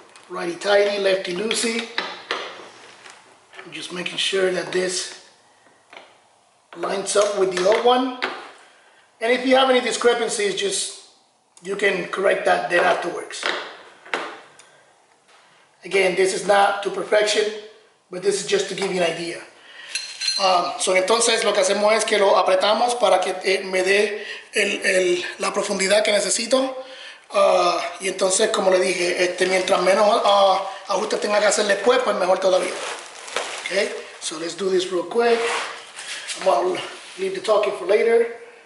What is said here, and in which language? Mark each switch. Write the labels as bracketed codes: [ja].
[en] Righty-tighty, lefty-loosey. I'm just making sure that this lines up with the old one. And if you have any discrepancies, you can correct that then afterwards. Again, this is not to perfection, but this is just to give you an idea. [es] So entonces lo que hacemos es que lo apretamos para que me dé la profundidad que necesito. Y entonces, como le dije, mientras menos ajustes tenga que hacer después, pues mejor todavía. [en] Okay, so let's do this real quick. I'm gonna leave the talking for later.